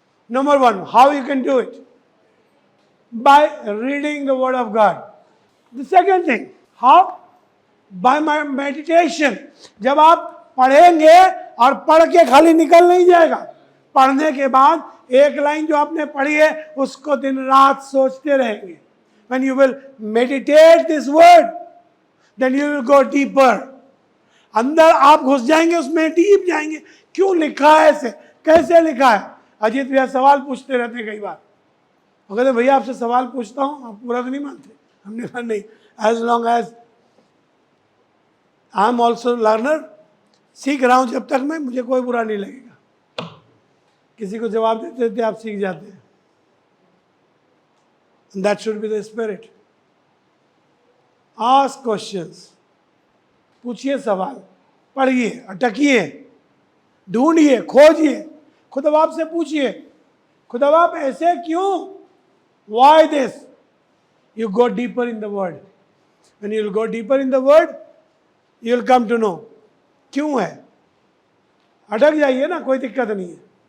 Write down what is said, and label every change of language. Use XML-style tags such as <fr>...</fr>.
<en>Number one, how you can do it? By reading the word of God. The second thing, how? By my meditation.</en> <hi>जब आप पढ़ेंगे और पढ़ के खाली निकल नहीं जाएगा, पढ़ने के बाद एक लाइन जो आपने पढ़ी है उसको दिन रात सोचते रहेंगे।</hi> <en>When you will meditate this word, then you will go deeper.</en> <hi>अंदर आप घुस जाएंगे, उसमें डीप जाएंगे। क्यों लिखा है ऐसे, कैसे लिखा है? अजीत भैया सवाल पूछते रहते हैं कई बार, वो कहते भैया आपसे सवाल पूछता हूँ, आप पूरा तो नहीं मानते। हमने कहा नहीं,</hi> <en>as long as I am also learner,</en> <hi>सीख रहा हूँ जब तक मैं, मुझे कोई बुरा नहीं लगेगा। किसी को जवाब देते देते आप सीख जाते हैं।</hi> <en>That should be the spirit. Ask questions.</en> <hi>पूछिए सवाल, पढ़िए, अटकिए, ढूंढिए, खोजिए, खुद बाप से पूछिए, खुदा बाप ऐसे क्यों?</hi> <en>Why this? You go deeper in the word. When you will go deeper in the word, you will come to know.</en> <hi>क्यों है? अटक जाइए ना, कोई दिक्कत नहीं है।</hi>